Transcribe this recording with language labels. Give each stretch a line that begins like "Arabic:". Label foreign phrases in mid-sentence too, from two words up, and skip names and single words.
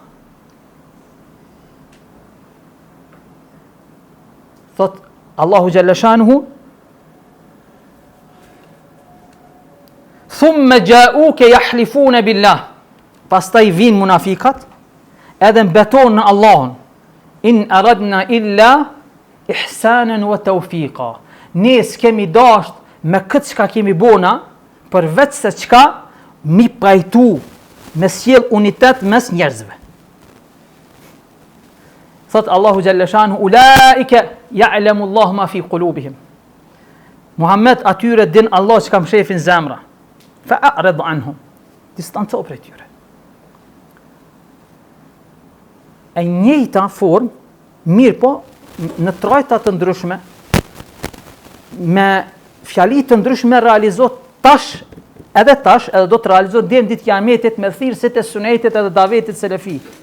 Arabic: Thot الله جل شأنه، ثم جاؤوك يحلفون بالله.
Albanian: Pastaj vin munafikat edhe mbeton në Allahun.
Arabic: إن أردنا إلا إحسانا وتوفيقا.
Albanian: Ne s'kemi dasht me këtë çka kemi bona, përveç se çka mi pajtu me sjell unitet mes njerëzve.
Arabic: Thot الله جل شأنه, أولئك يعلم الله ما في قلوبهم.
Albanian: Muhammed atyre din Allah që kam shefin zemra.
Arabic: فأعرض عنهم.
Albanian: Distanco prej tyre. E njëjta formë, mirë po, në trajta të ndryshme, me fjali të ndryshme realizohet edhe do të realizohet deri në ditë kiametit me thirrësit e sunetit edhe davetit selefi.